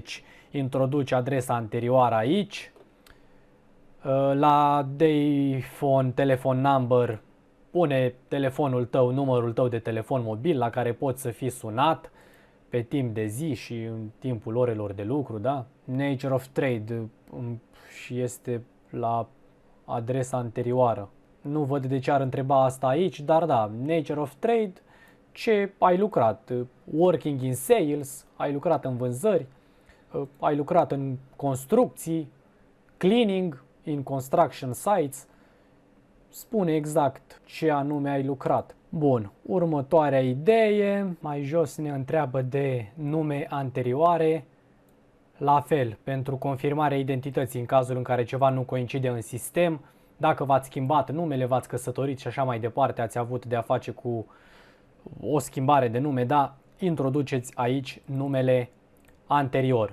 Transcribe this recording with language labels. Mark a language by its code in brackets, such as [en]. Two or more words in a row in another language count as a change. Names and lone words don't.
[ro] Deci introduci adresa anterioară aici La [en] Dayphone Telephone Number [ro] pune telefonul tău, numărul tău de telefon mobil la care poți să fii sunat pe timp de zi și în timpul orelor de lucru, da? [en] Nature of Trade [ro] și este la adresa anterioară. Nu văd de ce ar întreba asta aici, dar da, [en] Nature of Trade, [ro] ce ai lucrat? [en] Working in sales, [ro] ai lucrat în vânzări, ai lucrat în construcții, [en] cleaning, in construction sites, [ro] spune exact ce anume ai lucrat. Bun, următoarea idee, mai jos ne întreabă de nume anterioare, la fel, pentru confirmarea identității în cazul în care ceva nu coincide în sistem, dacă v-ați schimbat numele, v-ați căsătorit și așa mai departe, ați avut de a face cu o schimbare de nume, da, introduceți aici numele anterior.